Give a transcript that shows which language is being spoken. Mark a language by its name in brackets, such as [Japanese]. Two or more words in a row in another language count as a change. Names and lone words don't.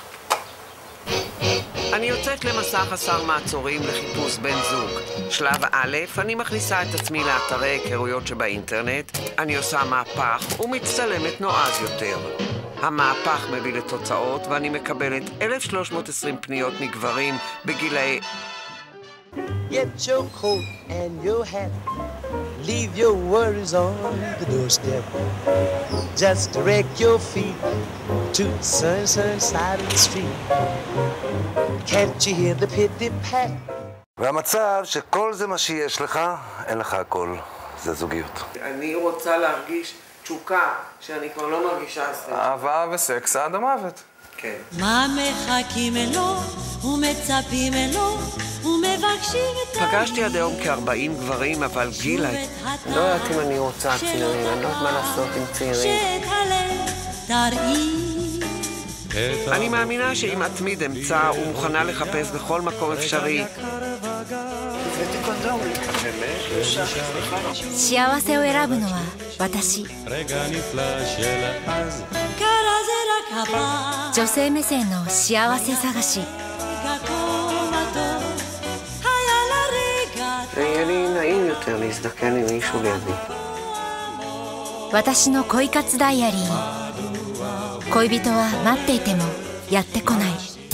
[Hebrew] אני יוצאת למסע חסר מעצורים לחיפוש בן זוג. שלב א', אני מכניסה את עצמי לאתרי היכרויות שבאינטרנט, אני עושה מהפך ומצטלמת נועז יותר. המהפך מביא לתוצאות ואני מקבלת 1,320 פניות מגברים בגילאי... [English] Get your coat and your hat, leave your worries on the doorstep. Just direct your feet to the sunny side of the street. Can't you hear the pity-pat? [Hebrew] והמצב שכל זה מה שיש לך, אין לך הכל. זה זוגיות. אני רוצה להרגיש תשוקה, שאני כבר לא מרגישה אסטרית. אהבה וסקס עד המוות. כן. מה מחכים לו ומצפים לו ומבקשים את... פגשתי עד היום כ-40 גברים, אבל גילה... לא יודעת אם אני רוצה צעירים, אני לא יודעת מה לעשות עם צעירים. אני מאמינה שאם אתמיד אמצא ומוכנה לחפש בכל מקום אפשרי. [Japanese] 幸せを選ぶのは私。女性目線の幸せ探し。 [Hebrew] יהיה לי נעים יותר להזדקן עם מישהו לידי. [Japanese] 私の恋活ダイアリー。恋人は待っていてもやってこない。